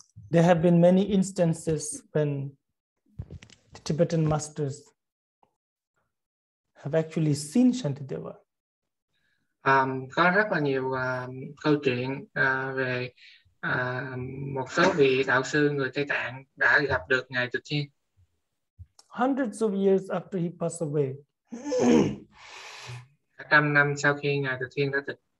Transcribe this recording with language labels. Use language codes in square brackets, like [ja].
[en] There have been many instances when the Tibetan masters have actually seen Shantideva. [vi] Có rất là nhiều câu chuyện về một số vị đạo sư người Tây Tạng đã gặp được Ngài Tịch Thiên. [en] Hundreds of years after he passed away. [vi] Cả trăm năm sau khi Ngài Tịch Thiên đã tịch.